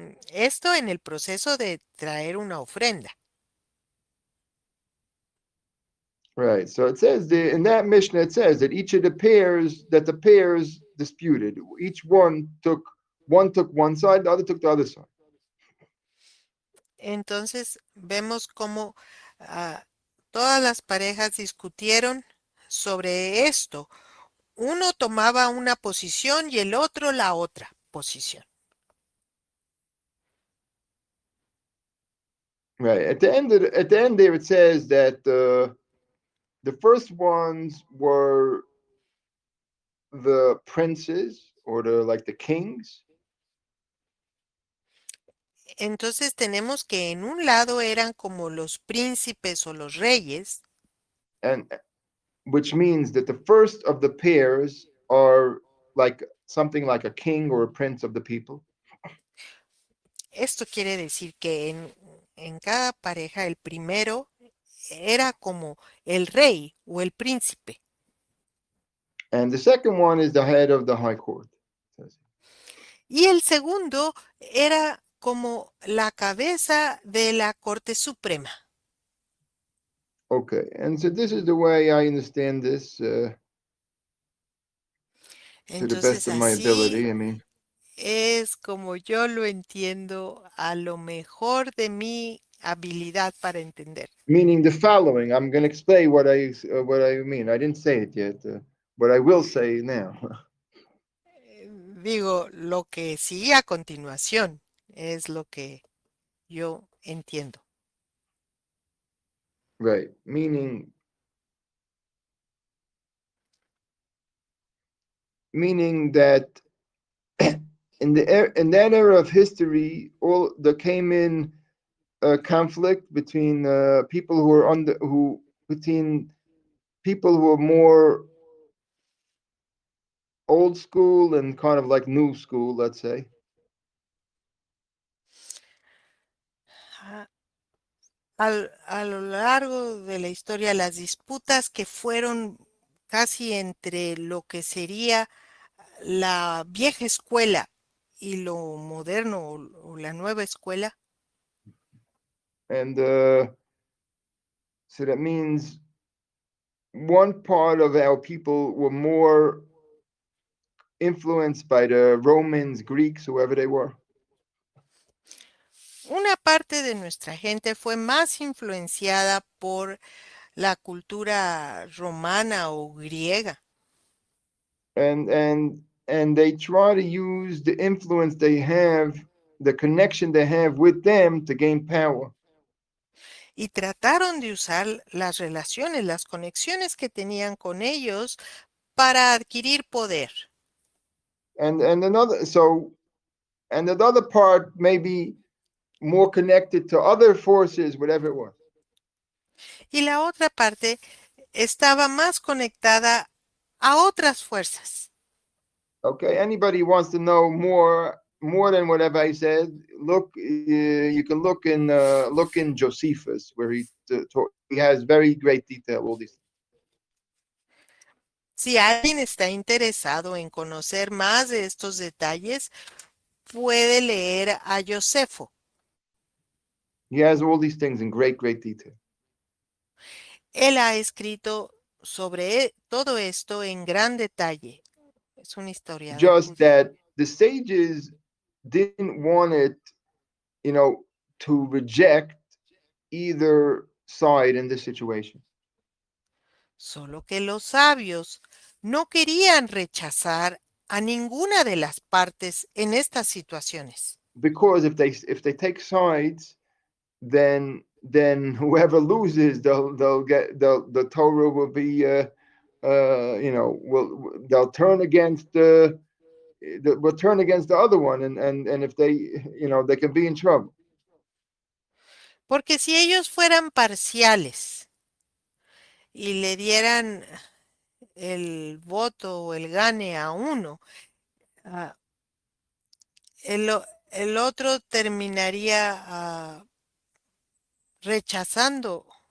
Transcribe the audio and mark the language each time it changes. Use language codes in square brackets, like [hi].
[es] Esto en el proceso de traer una ofrenda. [en] Right. So it says in that Mishnah, it says that each of the pairs disputed. Each one took one side, the other took the other side. [es] Entonces vemos cómo todas las parejas discutieron sobre esto. Uno tomaba una posición y el otro la otra posición. [en] Right. At the end there, it says that the first ones were the princes or the kings, [es] Entonces tenemos que en un lado eran como los príncipes o los reyes. [en] and which means that the first of the pairs are like something like a king or a prince of the people. [es] Esto quiere decir que en cada pareja el primero era como el rey o el príncipe. [en] And the second one is the head of the high court. [es] Y el segundo era como la cabeza de la Corte Suprema. [en] Okay, and so this is the way I understand this to the best [es] Entonces [en] of my [es] así [en] ability. I mean, [es] es como yo lo entiendo a lo mejor de mi habilidad para entender. [en] meaning the following. I'm going to explain what I mean. I didn't say it yet, but I will say now. [es] Digo, lo que sigue a continuación es lo que yo entiendo. [en] Right, meaning that in that era of history, all there came in conflict between people who were between people who were more old school and kind of like new school, let's say. [es] Ah, a lo largo de la historia, las disputas que fueron casi entre lo que sería la vieja escuela y lo moderno o la nueva escuela, [en] And so that means one part of our people were more influenced by the Romans, Greeks, whoever they were. [es] Una parte de nuestra gente fue más influenciada por la cultura romana o griega [en] and they try to use the influence they have, the connection they have with them to gain power. [es] y trataron de usar las relaciones, las conexiones que tenían con ellos para adquirir poder. [en] And another so and another part may be more connected to other forces, whatever it was. [es] Y la otra parte estaba más conectada a otras fuerzas. [en] Okay, anybody wants to know more than whatever I said, look, you can look in Josephus, where he has very great detail all these. [es] Si alguien está interesado en conocer más de estos detalles, puede leer a Josefo. [en] He has all these things in great detail. [es] Él ha escrito sobre todo esto en gran detalle. Es un historiador [en] Just [es] judío. [en] that the sages didn't want it, to reject either side in this situation. [es] Solo que los sabios no querían rechazar a ninguna de las partes en estas situaciones. [en] Because if they take sides, then whoever loses, they'll get the Torah will be they'll turn against will turn against the other one, and if they can be in trouble. [es] Porque si ellos fueran parciales y le dieran el voto o el gane a uno, ah, el otro terminaría rechazando.